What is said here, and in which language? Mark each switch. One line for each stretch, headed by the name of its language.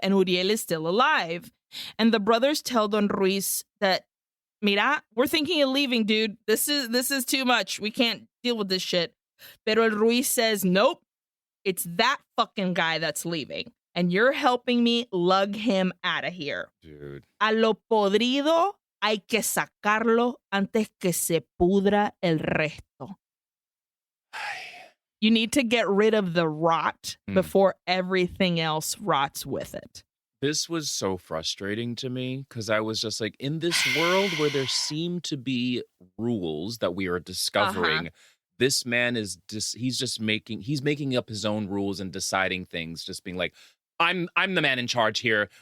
English: And Uriel is still alive. And the brothers tell Don Ruiz that,
Spanish: mira,
English: we're thinking of leaving, dude. This is too much. We can't deal with this shit.
Spanish: Pero el Ruiz
English: says, nope, it's that fucking guy that's leaving. And you're helping me lug him out of here. Dude.
Spanish: A lo podrido hay que sacarlo antes que se pudra el resto.
English: You need to get rid of the rot before everything else rots with it. This was so frustrating to me because I was just like, in this world where there seem to be rules that we are discovering, this man is he's making up his own rules and deciding things, just being like, I'm the man in charge here.